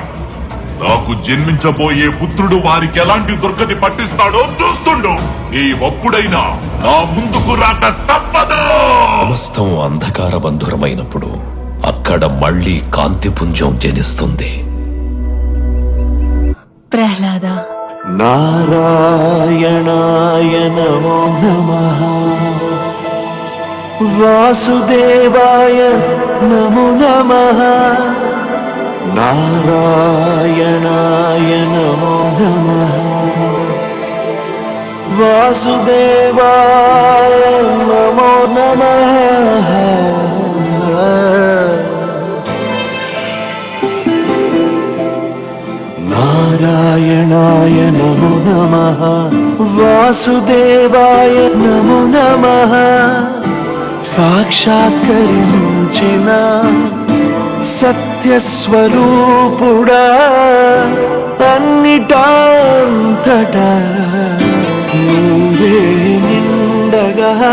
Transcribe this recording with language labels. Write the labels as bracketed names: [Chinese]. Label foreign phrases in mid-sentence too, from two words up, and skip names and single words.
[Telugu] నాకు జన్మించబోయే పుత్రుడు వారికి ఎలాంటి దుర్గతి పట్టిస్తాడో చూస్తుండు. నీ ఒప్పుడైనా నా ముందుకు రాక తప్పదు. సమస్తం అంధకార బంధురమైనప్పుడు అక్కడ మళ్ళీ కాంతిపుంజం జనిస్తుంది. ప్రహ్లాద [Sanskrit] నారాయణాయ నమో నమః వాసుదేవాయ నమో నమః నారాయణాయ నమో నమః వాసుదేవాయ నమో నమః నారాయణాయ నమో నమః వాసుదేవాయ నమో నమః [Telugu] సాక్షాత్కరించిన సత్యస్వరూపుడా అన్నిటాంతటా నువ్వే నిండగా